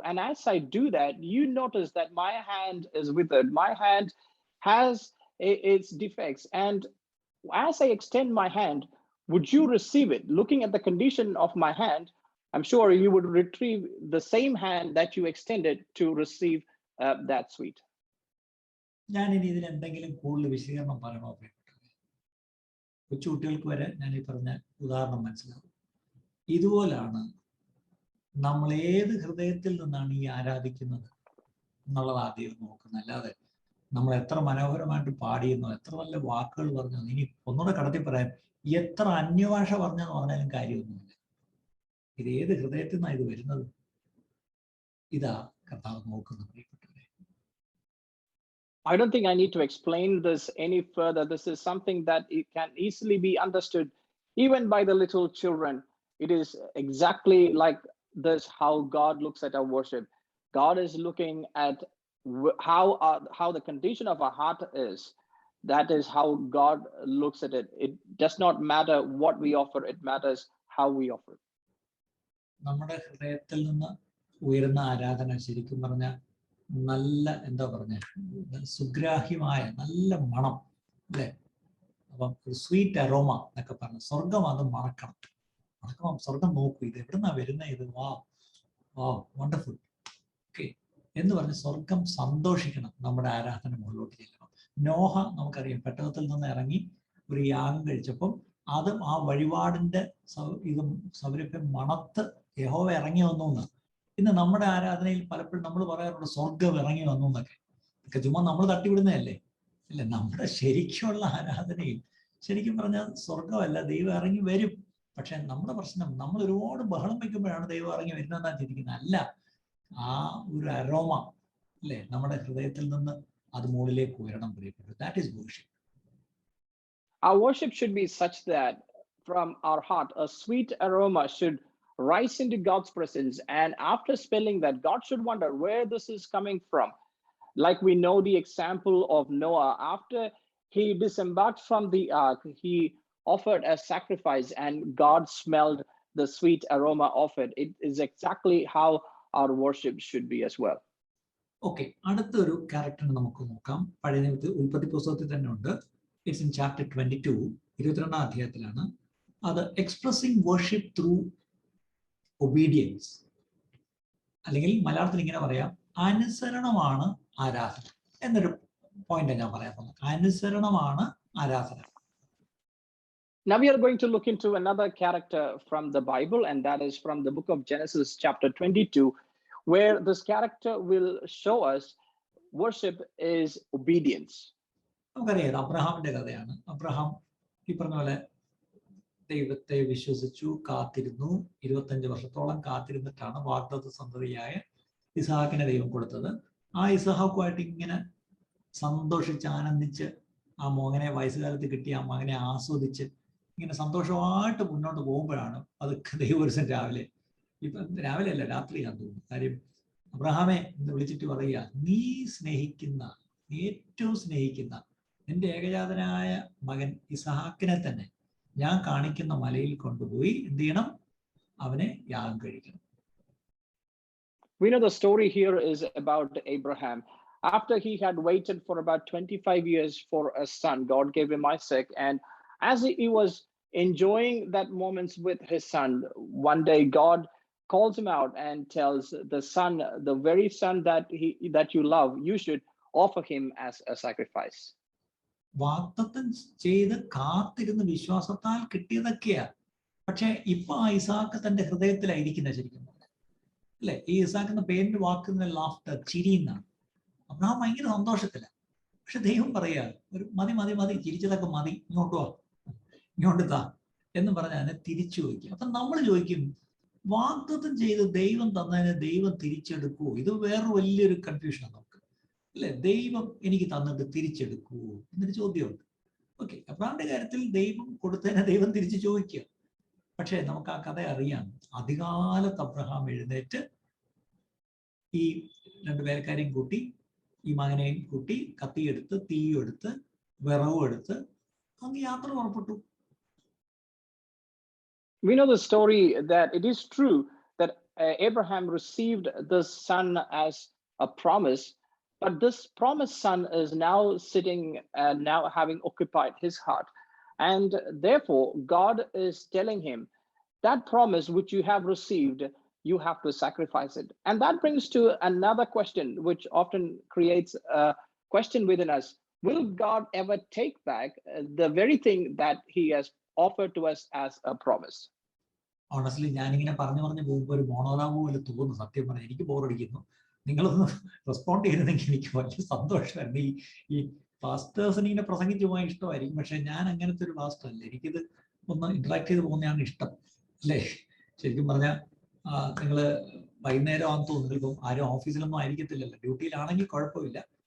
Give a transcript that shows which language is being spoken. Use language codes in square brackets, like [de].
[en] And as I do that, you notice that my hand is withered. My hand has its defects. And as I extend my hand, would you receive it? Looking at the condition of my hand, I'm sure you would retrieve the same hand that you extended to receive that sweet. [ml] ഞാൻ ഇനി ഇതിന് എന്തെങ്കിലും കൂടുതൽ വിശദീകരണം പറയണോ? കൊച്ചുകുട്ടികൾക്ക് വരെ ഞാൻ ഈ പറഞ്ഞ ഉദാഹരണം മനസ്സിലാവും. ഇതുപോലാണ് നമ്മൾ ഏത് ഹൃദയത്തിൽ നിന്നാണ് ഈ ആരാധിക്കുന്നത് എന്നുള്ളത് ആദ്യം നോക്കുന്നത്. അല്ലാതെ നമ്മൾ എത്ര മനോഹരമായിട്ട് പാടിയെന്നോ എത്ര നല്ല വാക്കുകൾ പറഞ്ഞോ, ഇനി ഒന്നുകൂടെ കടത്തി പറയാൻ എത്ര അന്യഭാഷ പറഞ്ഞെന്ന് പറഞ്ഞാലും കാര്യമൊന്നുമില്ല. ഇത് ഏത് ഹൃദയത്തിൽ നിന്നാണ് ഇത് വരുന്നത്? ഇതാ കർത്താവ് നോക്കുന്നത്. പ്രിയപ്പെട്ടവരെ, [en] I don't think I need to explain this any further. This is something that it can easily be understood even by the little children. It is exactly like this how God looks at our worship. God is looking at how the condition of our heart is. That is how God looks at it. It does not matter what we offer, it matters how we offer. [ml] നമ്മുടെ ഹൃദയത്തിൽ നിന്ന് ഉയരുന്ന ആരാധന ശരിക്കും പറഞ്ഞാൽ നല്ല എന്താ പറഞ്ഞ സുഗ്രാഹ്യമായ നല്ല മണം അല്ലേ? അപ്പം ഒരു [en] sweet aroma [ml] എന്നൊക്കെ പറഞ്ഞ സ്വർഗം അത് മണക്കണം. മണക്കണം, സ്വർഗം നോക്കൂ, ഇത് എവിടുന്നാ വരുന്നത്, ഇത് [en] wow wonderful okay [ml] എന്ന് പറഞ്ഞ് സ്വർഗം സന്തോഷിക്കണം. നമ്മുടെ ആരാധന മുകളിലോട്ട് ചെല്ലണം. നോഹ നമുക്കറിയാം പെട്ടകത്തിൽ നിന്ന് ഇറങ്ങി ഒരു യാഗം കഴിച്ചപ്പം അതും ആ വഴിപാടിന്റെ ഇതും സൗരഭ്യം മണത്ത് യഹോവ ഇറങ്ങി വന്നു എന്ന്. ഇന്ന് നമ്മുടെ ആരാധനയിൽ പലപ്പോഴും നമ്മൾ പറയാറുണ്ട് സ്വർഗം ഇറങ്ങി വന്നു എന്നൊക്കെ. ഇതൊക്കെ ചുമ്മാ നമ്മൾ തട്ടിവിടുന്നതല്ലേ? അല്ല, നമ്മുടെ ശരിക്കുള്ള ആരാധനയിൽ ശരിക്കും പറഞ്ഞാൽ സ്വർഗമല്ല, ദൈവം ഇറങ്ങി വരും. പക്ഷെ നമ്മുടെ പ്രശ്നം നമ്മൾ ഒരുപാട് ബഹളം വയ്ക്കുമ്പോഴാണ് ദൈവം ഇറങ്ങി വരുന്നതെന്നാണ് ചിന്തിക്കുന്നത്. അല്ല, ആ ഒരു അരോമ അല്ലേ നമ്മുടെ ഹൃദയത്തിൽ നിന്ന് അത് മുകളിലേക്ക് ഉയരണം പ്രിയപ്പെട്ടു. [en] That is worship. Our worship should be such that from our heart a sweet aroma should rise into God's presence, and after smelling that, God should wonder where this is coming from. Like we know the example of Noah. After he disembarked from the ark, he offered a sacrifice and God smelled the sweet aroma of it. It is exactly how our worship should be as well. [ml] Okay, അടുത്തൊരു character നമുക്ക് നോക്കാം. പഴയ നിയമത്തിൽ ഉൽപ്പത്തി പുസ്തകത്തിൽ തന്നെ ഉണ്ട്. [en] it's in chapter 22, [ml] 22ാം അധ്യായത്തിലാണ്. അത് [en] expressing worship through obedience, [ml] അല്ലെങ്കിൽ മലയാളത്തിൽ ഇങ്ങനെ പറയാം, അനുസരണമാണ് ആരാധന എന്നൊരു പോയിന്റ് ഞാൻ പറയാൻ പോകുന്നത്. അനുസരണമാണ് ആരാധന. [en] Now we are going to look into another character from the Bible, and that is from the book of Genesis chapter 22, where this character will show us worship is obedience. [ml] നമുക്കറിയാം അബ്രഹാമിന്റെ കഥയാണ്. Abraham ഈ പറഞ്ഞ പോലെ ദൈവത്തെ വിശ്വസിച്ചു, കാത്തിരുന്നു. 25 വർഷത്തോളം കാത്തിരുന്നിട്ടാണ് വാഗ്ദത്ത സന്തതിയായ ഇസ്ഹാക്കിനെ ദൈവം കൊടുത്തത്. ആ ഇസ്ഹാക്കുമായിട്ട് ഇങ്ങനെ സന്തോഷിച്ച് ആനന്ദിച്ച് ആ മകനെ വയസ്സുകാലത്ത് കിട്ടിയ ആ മകനെ ആസ്വദിച്ച് ഇങ്ങനെ സന്തോഷമായിട്ട് മുന്നോട്ട് പോകുമ്പോഴാണ് അതൊക്കെ ദൈവപുരുഷൻ രാവിലെ അല്ല രാത്രിയാന്ന് തോന്നുന്നു. കാര്യം അബ്രഹാമെ എന്ന് വിളിച്ചിട്ട് പറയുക, നീ സ്നേഹിക്കുന്ന, ഏറ്റവും സ്നേഹിക്കുന്ന നിന്റെ ഏകജാതനായ മകൻ ഇസ്ഹാക്കിനെ തന്നെ ഞാൻ കാണിക്കുന്ന മലയിൽ കൊണ്ടുപോയി എന്ത് ചെയ്യണം? അവനെ യാഗം കഴിക്കണം. [en] We know the story here is about Abraham. After he had waited for about 25 years for a son, God gave him Isaac. And as he was enjoying that moments with his son, one day God calls him out and tells the son, the very son that you love, you should offer him as a sacrifice. [ml] വാഗ്ദത്തം ചെയ്ത് കാത്തിരുന്ന് വിശ്വാസത്താൽ കിട്ടിയതൊക്കെയാ. പക്ഷെ ഇപ്പൊ ആ ഇസാക്ക് തന്റെ ഹൃദയത്തിലായിരിക്കുന്ന ശരിക്കും അല്ലെ. ഈ ഇസാക്ക് എന്ന പേരിന്റെ വാക്കുന്ന ലാഫ്റ്റർ, ചിരി എന്നാണ്. അബ്രഹാം ഭയങ്കര സന്തോഷത്തില. പക്ഷെ ദൈവം പറയാ, ഒരു മതി മതി മതി, ചിരിച്ചതൊക്കെ മതി, ഇങ്ങോട്ട് വാ, ഇങ്ങോട്ട് താ എന്ന് പറഞ്ഞാൽ അതിനെ തിരിച്ചു ചോദിക്കും. അപ്പൊ നമ്മൾ ചോദിക്കും, വാഗ്ദത്തം ചെയ്ത് ദൈവം തന്നതിനെ ദൈവം തിരിച്ചെടുക്കുവോ? ഇത് വേറെ വലിയൊരു കൺഫ്യൂഷനാണ് നമുക്ക് അല്ലെ. ദൈവം എനിക്ക് തന്നിട്ട് തിരിച്ചെടുക്കുവോ എന്നൊരു ചോദ്യമുണ്ട്. ഓക്കെ, അബ്രഹാമിന്റെ കാര്യത്തിൽ ദൈവം കൊടുത്തതിനെ ദൈവം തിരിച്ചു ചോദിക്കുക. പക്ഷെ നമുക്ക് ആ കഥ അറിയാം. അധികാലത്ത് അബ്രഹാം എഴുന്നേറ്റ് ഈ രണ്ടു പേരക്കാരെയും കൂട്ടി, ഈ മകനെയും കൂട്ടി, കത്തിയെടുത്ത് തീയും എടുത്ത് വിറവും എടുത്ത് അങ്ങ് യാത്ര പുറപ്പെട്ടു. [en] We know the story that it is true that Abraham received this son as a promise, but this promised son is now sitting and now having occupied his heart. And therefore, God is telling him that promise which you have received, you have to sacrifice it. And that brings to another question, which often creates a question within us. Will God ever take back the very thing that he has offered to us as a promise? [ml] Honestly ഞാനിങ്ങനെ പറഞ്ഞു പോകുമ്പോൾ ഒരു മോണോലാമോ പോലെ തോന്നുന്നു. സത്യം പറഞ്ഞാൽ എനിക്ക് ബോറടിക്കുന്നു. നിങ്ങളൊന്ന് റെസ്പോണ്ട് ചെയ്തിരുന്നെങ്കിൽ എനിക്ക് വലിയ സന്തോഷമായിരുന്നു. ഈ പാസ്റ്റേഴ്സിന് ഇങ്ങനെ പ്രസംഗിച്ചു പോകാൻ ഇഷ്ടമായിരിക്കും, പക്ഷെ ഞാൻ അങ്ങനത്തെ ഒരു പാസ്റ്റർ അല്ല. എനിക്കിത് ഒന്ന് ഇന്ററാക്ട് ചെയ്ത് പോകുന്നതാണ് ഇഷ്ടം അല്ലേ. ശരിക്കും പറഞ്ഞാൽ നിങ്ങൾ വൈകുന്നേരം ആണെന്ന് തോന്നുന്നു, ഇപ്പം ആരും ഓഫീസിലൊന്നും ആയിരിക്കത്തില്ലല്ലോ, ഡ്യൂട്ടിയിലാണെങ്കിൽ കുഴപ്പമില്ല.